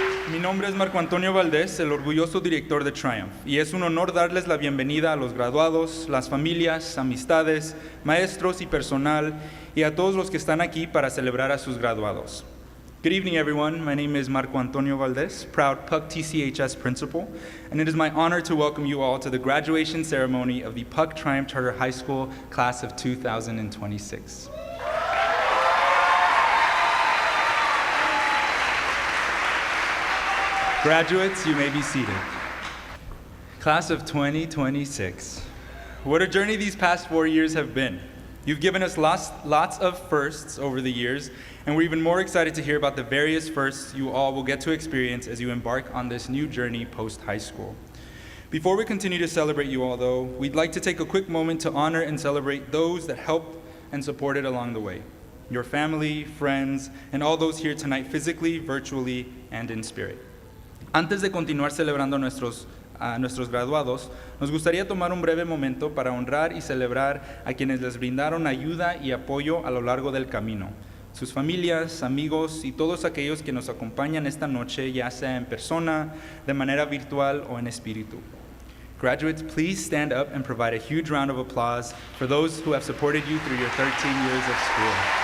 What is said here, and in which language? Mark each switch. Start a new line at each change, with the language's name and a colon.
Spanish: Mi nombre es Marco Antonio Valdés, el orgulloso director de Triumph, y es un honor darles la bienvenida a los graduados, las familias, amistades, maestros y personal, y a todos los que están aquí para celebrar a sus graduados.
English: Good evening, everyone. My name is Marco Antonio Valdés, proud PUC TCHS principal, and it is my honor to welcome you all to the graduation ceremony of the PUC Triumph Charter High School class of 2026. Graduates, you may be seated. Class of 2026. What a journey these past 4 years have been. You've given us lots of firsts over the years, and we're even more excited to hear about the various firsts you all will get to experience as you embark on this new journey post-high school. Before we continue to celebrate you all, though, we'd like to take a quick moment to honor and celebrate those that helped and supported along the way. Your family, friends, and all those here tonight physically, virtually, and in spirit.
Spanish: Antes de continuar celebrando a nuestros graduados, nos gustaría tomar un breve momento para honrar y celebrar a quienes les brindaron ayuda y apoyo a lo largo del camino, sus familias, amigos y todos aquellos que nos acompañan esta noche, ya sea en persona, de manera virtual o en espíritu.
English: Graduates, please stand up and provide a huge round of applause for those who have supported you through your 13 years of school.